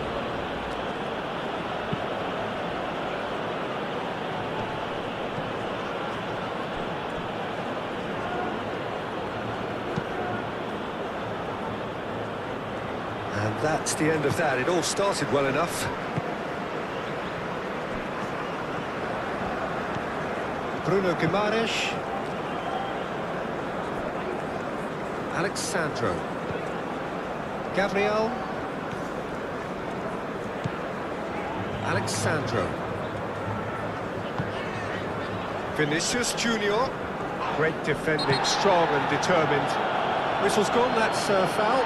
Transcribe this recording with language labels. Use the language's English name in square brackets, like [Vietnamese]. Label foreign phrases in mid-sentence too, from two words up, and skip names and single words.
[English] And that's the end of that. It all started well enough. Bruno Guimaraes. Alexandro. Gabriel. Alexandro. Vinicius Junior. Great defending, strong and determined. Whistle's gone, that's foul.